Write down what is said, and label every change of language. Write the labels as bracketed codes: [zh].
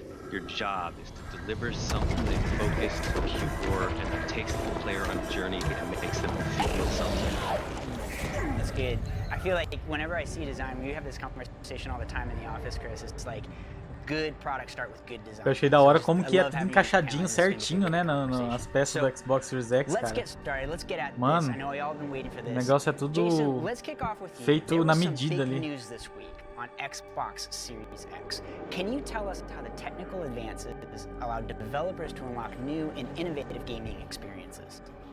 [en] Your job is to deliver something focused, pure, and that takes the player on a journey and makes them feel something. That's good. I feel like whenever I see design, we have this conversation all the time in the office, Chris, it's like good products start with good design. [pt] Eu achei da hora como que é tudo encaixadinho certinho, né, nas peças do Xbox Series X, cara. [en] Let's get started. Let's get at this. [pt] Mano, [en] I know y'all have been waiting for this. [pt] O negócio é tudo [en] Jason, let's kick off with you. [pt] Feito na medida ali. [en] News this week on Xbox Series X. Can you tell us how the technical advances allow developers to unlock new and innovative gaming experiences?